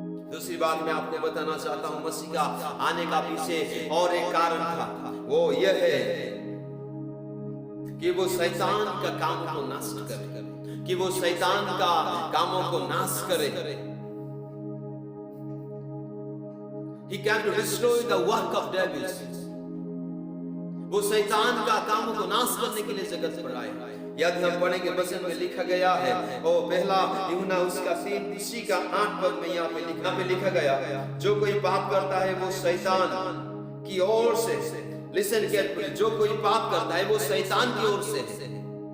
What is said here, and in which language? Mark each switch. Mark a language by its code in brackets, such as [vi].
[hi] दूसरी बात मैं आपको बताना चाहता हूँ, मसीह का आने का पीछे और एक कारण था, वो यह है कि वो शैतान का काम को नष्ट करे, कि वो शैतान का कामों को नाश करे। [en] He came to destroy the work of devils. [hi] वो शैतान का कामों को नाश करने के लिए जगत पर आए। यदि हम पढ़ेंगे वचन में लिखा गया है, और पहला यूहन्ना उसका 3 उसी का 8 पद में यहाँ पे लिखा गया, जो कोई पाप करता है वो शैतान की ओर से, [en] listen carefully, [hi] जो कोई पाप करता है वो शैतान की ओर से है।